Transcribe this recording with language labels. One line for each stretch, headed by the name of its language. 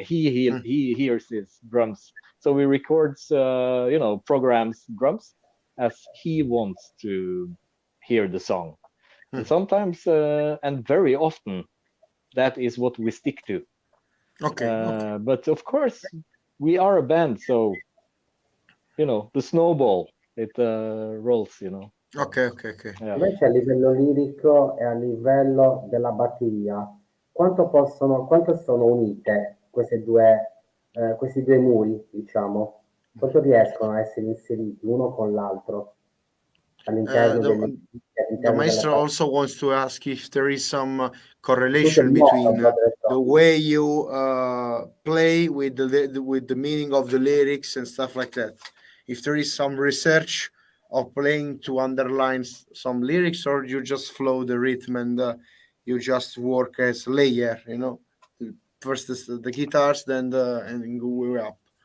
English: He hears his drums, so he records programs drums as he wants to hear the song. And sometimes and very often that is what we stick to. Okay. But of course we are a band, so the snowball, it rolls. Okay. Yeah.
Italian: Invece a livello lirico e a livello della batteria, quanto sono unite questi due muri, diciamo? Quanto riescono a essere inseriti uno con l'altro all'interno
English: the Maestro also wants to ask if there is some correlation between the way you play with the meaning of the lyrics and stuff like that. If there is some research of playing to underline some lyrics, or you just flow the rhythm and you just work as layer, first the guitars, then and go up.